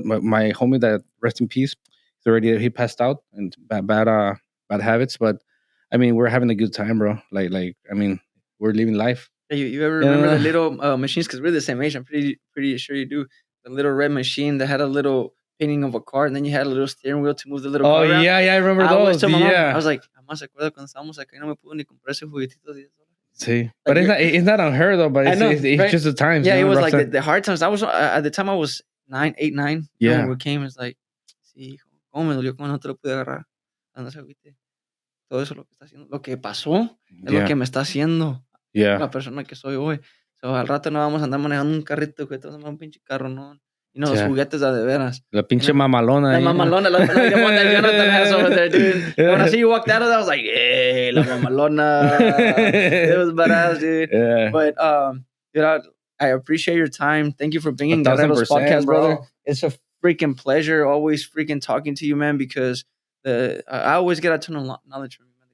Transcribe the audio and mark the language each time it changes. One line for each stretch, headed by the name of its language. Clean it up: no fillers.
English: My homie that rest in peace, he passed out and bad habits, but I mean we're having a good time, bro. Like I mean. We're living life. You ever remember the little machines? Because we're the same age. I'm pretty sure you do. The little red machine that had a little painting of a car, and then you had a little steering wheel to move the little car around. Yeah, I remember those.
Spanish: I was like, mamá, ¿se acuerda cuando estábamos acá y no me pudo ni comprar ese juguetito de $10? Sí.
English: Like, but it's not on her, though, but it's just the times. Yeah, it was like the hard times. I was, at the time I was 9. Yeah.
Spanish: When we came, it's like, sí, hijo, ¿cómo me dolió? ¿Cómo no te lo pude agarrar? No se agüite. Todo eso lo que está haciendo, lo que pasó, es lo que me está haciendo.
English: Yeah.
Spanish: La persona que soy hoy. So, al rato no vamos a andar manejando un carrito, que estamos en un pinche carro, no. Los
English: Yeah.
Spanish: juguetes de veras. La pinche mamalona.
English: La mamalona, like the one that Jonathan has over there, dude. When I see you walked out of that, I was like, hey, la mamalona. It was badass, dude. Yeah. But, I appreciate your time. Thank you for being in 1000%, Guerreros Podcast, bro. brother. It's a freaking pleasure always freaking talking to you, man, because I always get a ton of knowledge from you, man.